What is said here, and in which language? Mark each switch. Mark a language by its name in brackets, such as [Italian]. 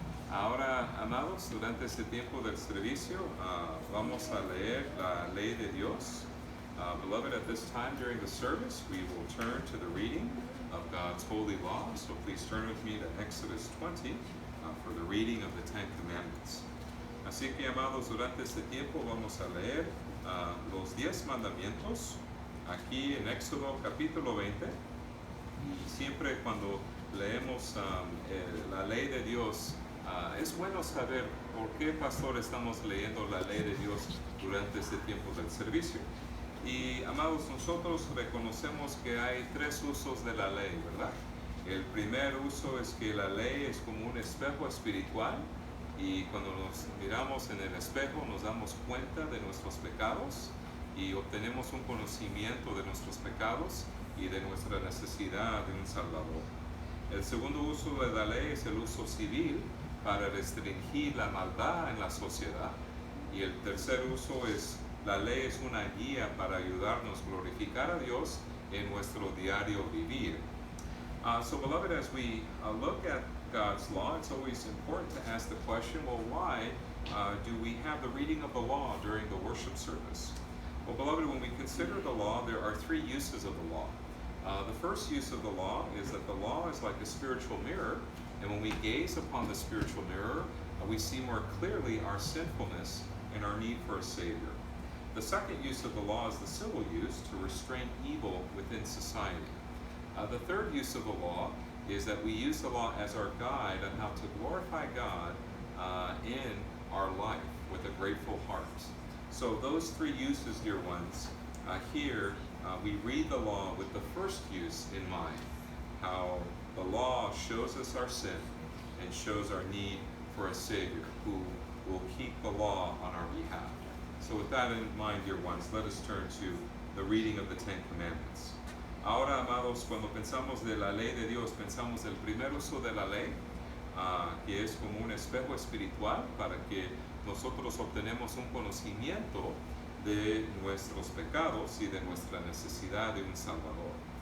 [Spanish] Ahora, amados, durante este tiempo del servicio vamos a leer la ley de Dios. [English] Beloved, at this time during the service, we will turn to the reading of God's holy law. So please turn with me to Exodus 20 for the reading of the Ten Commandments. [Spanish] Así que, amados, durante este tiempo vamos a leer los 10 mandamientos aquí en Éxodo capítulo 20. Y siempre cuando leemos la ley de Dios, es bueno saber por qué, pastor, estamos leyendo la ley de Dios durante este tiempo del servicio. Y, amados, nosotros reconocemos que hay 3 usos de la ley, ¿verdad? El primer uso es que la ley es como un espejo espiritual, y cuando nos miramos en el espejo nos damos cuenta de nuestros pecados y obtenemos un conocimiento de nuestros pecados y de nuestra necesidad de un Salvador. El segundo uso de la ley es el uso civil para restringir la maldad en la sociedad. Y el tercer uso es, la ley es una guía para ayudarnos a glorificar a Dios en nuestro diario vivir. [English] So, beloved, as we look at God's law, it's always important to ask the question, well, why do we have the reading of the law during the worship service? Well, beloved, when we consider the law, there are three uses of the law. The first use of the law is that the law is like a spiritual mirror, and when we gaze upon the spiritual mirror, we see more clearly our sinfulness and our need for a Savior. The second use of the law is the civil use, to restrain evil within society. The third use of the law is that we use the law as our guide on how to glorify God in our life with a grateful heart. So those three uses, dear ones, here we read the law with the first use in mind, how the law shows us our sin and shows our need for a Savior who will keep the law on our behalf. So with that in mind, dear ones, let us turn to the reading of the Ten Commandments. [Spanish] Ahora, amados, cuando pensamos de la ley de Dios, pensamos del primer uso de la ley, que es como un espejo espiritual para que nosotros obtenemos un conocimiento de nuestros pecados y de nuestra necesidad de un Salvador.